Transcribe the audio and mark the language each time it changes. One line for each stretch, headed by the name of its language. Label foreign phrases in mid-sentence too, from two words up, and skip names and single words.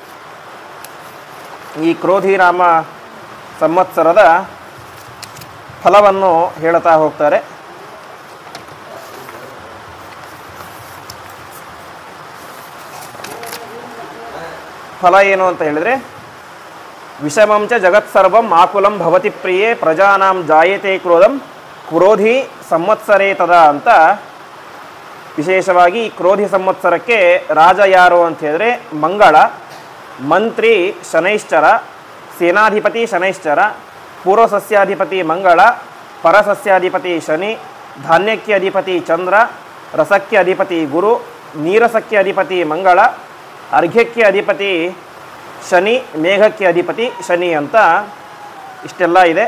Kannada: ಈ ಕ್ರೋಧಿ ನಾಮ ಸಂವತ್ಸರದ ಫಲವನ್ನು ಹೇಳ್ತಾ ಹೋಗ್ತಾರೆ. ಫಲ ಏನು ಅಂತ ಹೇಳಿದರೆ,
Sanskrit: ವಿಷಮಂಚ ಜಗತ್ಸರ್ವಂ ಆಕುಲಂ ಭವತಿ ಪ್ರಿಯೇ ಪ್ರಜಾನಾಂ ಜಾಯತೆ ಕ್ರೋಧಂ ಕ್ರೋಧಿ ಸಂವತ್ಸರೇ ತದ ಅಂತ.
Kannada: ವಿಶೇಷವಾಗಿ ಕ್ರೋಧಿ ಸಂವತ್ಸರಕ್ಕೆ ರಾಜ ಯಾರು ಅಂತ ಹೇಳಿದ್ರೆ ಮಂಗಳ, ಮಂತ್ರಿ ಶನೈಶ್ಚರ, ಸೇನಾಧಿಪತಿ ಶನೈಶ್ಚರ, ಪೂರ್ವಸಸ್ಯಾಧಿಪತಿ ಮಂಗಳ, ಪರಸಸ್ಯಾಧಿಪತಿ ಶನಿ, ಧಾನ್ಯಕ್ಕೆ ಅಧಿಪತಿ ಚಂದ್ರ, ರಸಕ್ಕೆ ಅಧಿಪತಿ ಗುರು, ನೀರಸಕ್ಕೆ ಅಧಿಪತಿ ಮಂಗಳ, ಅರ್ಘ್ಯಕ್ಕೆ ಅಧಿಪತಿ ಶನಿ, ಮೇಘಕ್ಕೆ ಅಧಿಪತಿ ಶನಿ ಅಂತ ಇಷ್ಟೆಲ್ಲ ಇದೆ.